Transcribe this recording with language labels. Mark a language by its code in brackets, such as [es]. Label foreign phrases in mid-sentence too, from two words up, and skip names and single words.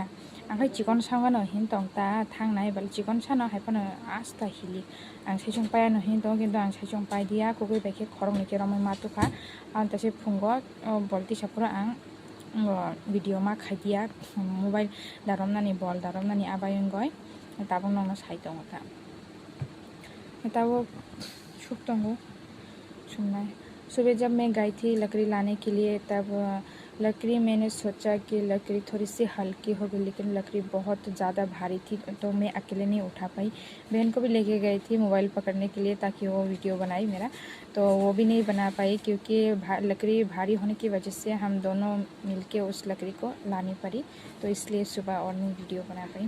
[trp] angkai chikon sangano hin tong ta thangnai bal chikon sano haipano asta hili ang saijong pai no hin tong kintu ang saijong pai dia kugui baikhe khorong ni keromai matuka anta se phungo bolti sapura ang video ma khaidia mobile daromnani bol daromnani abayongoi tabung nongno sai tongo ta tabo सुप tongo [hi] सुनना है। सुबह जब मैं गई थी लकड़ी लाने के लिए, तब लकड़ी मैंने सोचा कि लकड़ी थोड़ी सी हल्की होगी, लेकिन लकड़ी बहुत ज़्यादा भारी थी, तो मैं अकेले नहीं उठा पाई। बहन को भी लेके गई थी मोबाइल पकड़ने के लिए, ताकि वो वीडियो बनाई मेरा, तो वो भी नहीं बना पाई, क्योंकि लकड़ी भारी होने की वजह से हम दोनों मिलके उस लकड़ी को लानी पड़ी, तो इसलिए सुबह और नहीं वीडियो बना पाई।